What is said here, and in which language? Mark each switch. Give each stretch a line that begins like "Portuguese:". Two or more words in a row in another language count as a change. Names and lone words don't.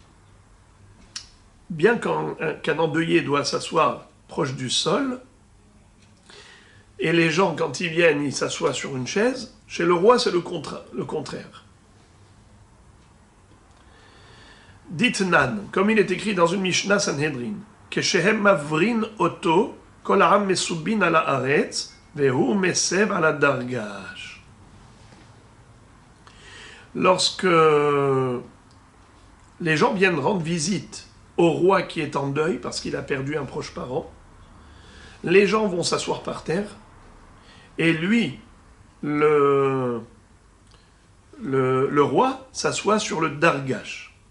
French: Bien qu'un endeuillé doit s'asseoir proche du sol, et les gens, quand ils viennent, ils s'assoient sur une chaise, chez le roi, c'est le contraire.
Hebrew: Ditnan,
French: comme il est écrit dans une Mishnah Sanhedrin,
Hebrew: כשהן מברין אותו כל העם מסובין על הארץ והוא מסב על הדרגש.
French: Lorsque les gens viennent rendre visite au roi qui est en deuil parce qu'il a perdu un proche parent, les gens vont s'asseoir par terre et lui, le roi, s'assoit sur le dargash.